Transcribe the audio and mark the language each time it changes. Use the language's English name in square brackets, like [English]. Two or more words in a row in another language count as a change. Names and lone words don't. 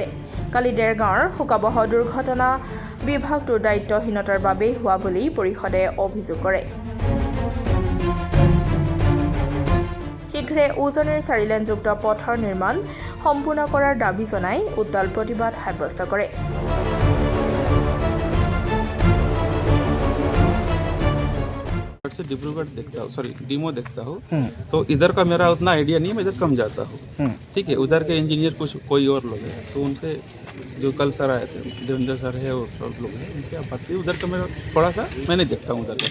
[Assamese] কালি দেৰগাঁৱৰ শোকাবহ দুৰ্ঘটনা বিভাগটোৰ দায়িত্বহীনতাৰ বাবেই হোৱা বুলি পৰিষদে অভিযোগ কৰে। শীঘ্ৰে উজনিৰ 4 লেনযুক্ত পথৰ নিৰ্মাণ সম্পূৰ্ণ কৰাৰ দাবী জনাই উত্তাল প্ৰতিবাদ সাব্যস্ত কৰে। [Hindi] से डिब्रूगढ़ देखता हूँ, सॉरी डीमो देखता हूँ, तो इधर का मेरा उतना आइडिया नहीं है, मैं इधर कम जाता हूँ। ठीक है, उधर के इंजीनियर कुछ कोई और लोग हैं, तो उनसे जो कल सर आए थे, देवेंद्र सर है और सब लोग हैं, उनसे आप बात उधर का मेरा थोड़ा सा मैं नहीं देखता हूँ उधर का।